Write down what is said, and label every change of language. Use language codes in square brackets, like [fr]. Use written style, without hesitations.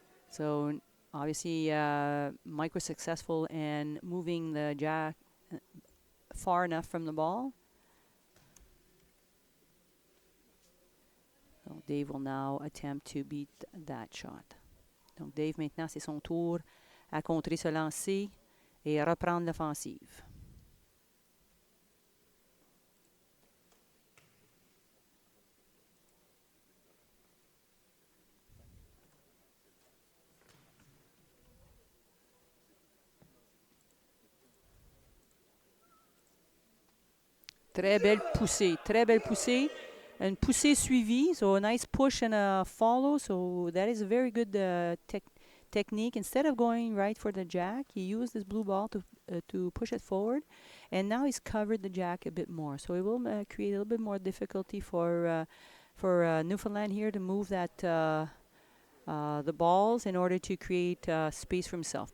[en] So obviously, Mike was successful in moving the jack far enough from the ball. So Dave will now attempt to beat that shot. [fr] Donc Dave, maintenant, c'est son tour à contrer ce lancer et reprendre l'offensive. Très belle poussée, très belle poussée. Une poussée suivie, [en] so a nice push and a follow. So that is a very good technique. Instead of going right for the jack, he used this blue ball to push it forward, and now he's covered the jack a bit more. So it will create a little bit more difficulty for Newfoundland here to move the balls in order to create space for himself.